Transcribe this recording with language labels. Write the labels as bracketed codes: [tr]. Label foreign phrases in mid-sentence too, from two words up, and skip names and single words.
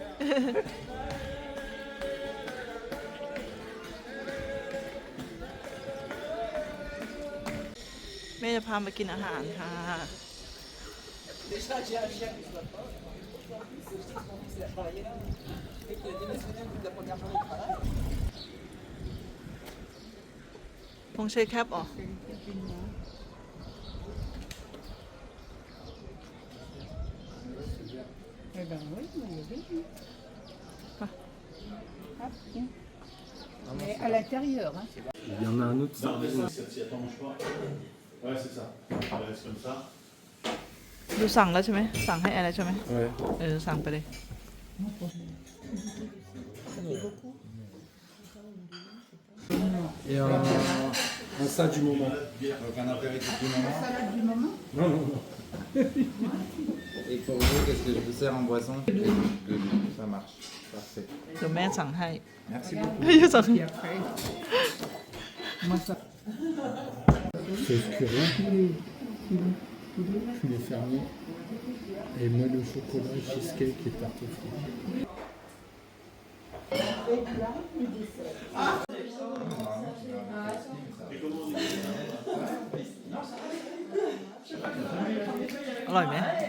[th] แม่จะพามากินอาหารค่ะ พงใช้แคปอ๋อ [fr] Eh ben oui, il y avait. Hop, tiens. Mais à l'intérieur, hein. Il y en a un autre. Ouais, c'est ça. Ça reste comme ça. [th] ดูสั่งแล้วใช่ไหม สั่งให้อะไรใช่ไหม [fr] Ouais. [th] สั่งไปเลย [fr] Et un ça du moment. Donc un apéritif du moment. Salade du moment. Non, non, non. Et pour vous, qu'est-ce que je vous sers en boisson? De l'eau. Ça marche. Parfait. [th] เดี๋ยวแม่สั่งให้ [fr] Merci beaucoup. [th] ไม่สั่ง [fr] Puis après, moi ça. C'est curé. Les fermiers. Et moelle au chocolat, cheesecake et tarte aux fruits. Alors, mais.